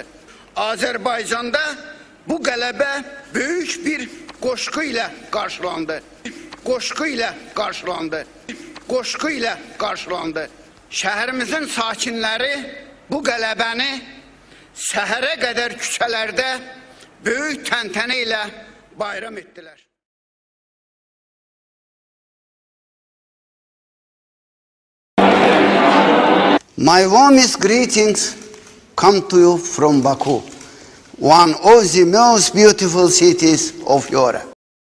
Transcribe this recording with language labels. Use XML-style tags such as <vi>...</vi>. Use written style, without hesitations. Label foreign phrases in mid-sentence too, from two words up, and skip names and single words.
<az>Azərbaycanda bu qələbə böyük bir qoşqu ilə qarşılandı. Qoşqu ilə qarşılandı. Qoşqu ilə qarşılandı. Şəhərimizin sakinləri bu qələbəni səhərə qədər küçələrdə böyük təntənə ilə bayram etdilər.</az> <en>My warmest greetings come to you from Baku, one of the most beautiful cities of Europe.</en>